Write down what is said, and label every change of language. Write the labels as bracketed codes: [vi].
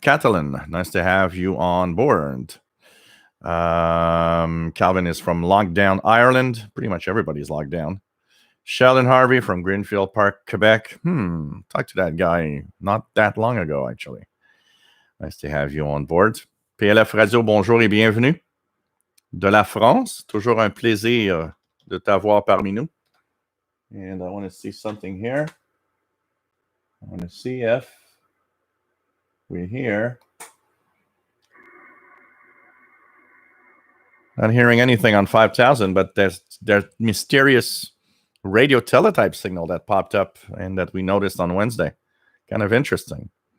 [en] Catalan, nice to have you on board. Calvin is from Lockdown, Ireland. Pretty much everybody's locked down. Sheldon Harvey from Greenfield Park, Quebec. Talked to that guy not that long ago, actually. Nice to have you on board. [fr] PLF Radio, bonjour et bienvenue. De la France, toujours un plaisir de t'avoir parmi nous. [en] And I want to see something here. I want to see if we're here. Not hearing anything on 5000, but there's mysterious radio teletype signal that popped up and that we noticed on Wednesday. Kind of interesting.